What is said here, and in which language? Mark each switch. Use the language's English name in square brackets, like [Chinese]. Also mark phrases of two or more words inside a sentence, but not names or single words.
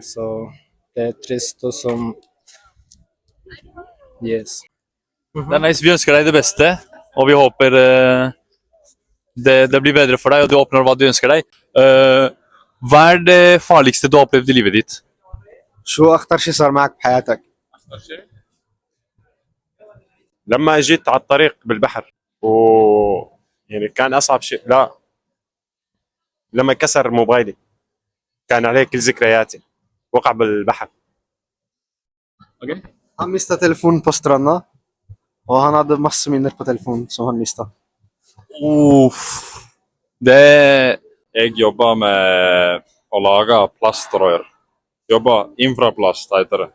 [Norwegian] Så det er trist og som yes. Det er nice. Vi ønsker deg det beste, og vi håper det blir bedre for deg, og du oppnår hva du ønsker deg. Hva er det farligste du har opplevd i livet ditt? [Arabic] شو أخطر شي صار معك بحياتك؟ لما جيت على الطريق بالبحر يعني كان اصعب شيء، لا، لما كسر موبايلي كان عليه كل ذكرياتي، وقع بالبحر. [Norwegian] Han mistet telefonen på stranda, og han hadde masse minner på telefonen som han mistet. Jeg jobber med å lage plastrør. Jobber infraplast, heter det.